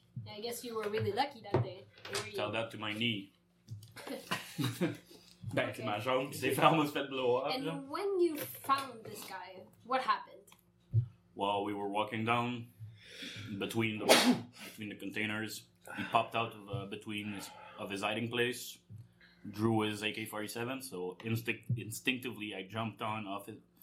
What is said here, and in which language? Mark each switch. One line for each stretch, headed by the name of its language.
English: I guess you were really lucky that day. Tell that to my knee.
French: Ben, c'est ma jambe qui s'est vraiment fait
English: blow up. And when you found this guy, what happened? Well, we were walking down between the containers. He popped out of between his hiding place, drew his AK-47, so instinctively I jumped on off it.